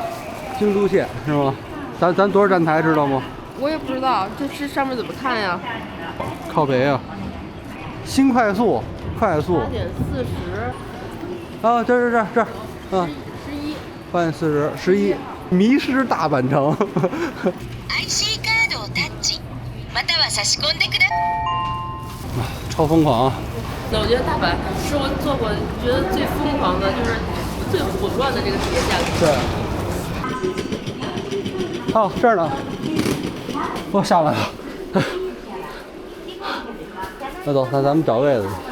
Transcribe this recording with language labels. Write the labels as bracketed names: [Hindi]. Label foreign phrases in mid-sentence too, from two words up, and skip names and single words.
[Chinese] 京都线是吗？咱多少站台知道吗？我也不知道，这上面怎么看呀？靠北啊！新快速，快速。 8点40。啊，这，嗯，8点40，11，迷失大阪城。 [Japanese] IC カードをタッチ、または差し込んでください。 [Chinese] 超疯狂啊！那我觉得大阪是我做过觉得最疯狂的，就是最混乱的这个体验价对。哦，这儿呢。我下来了。那走，那咱们找位子。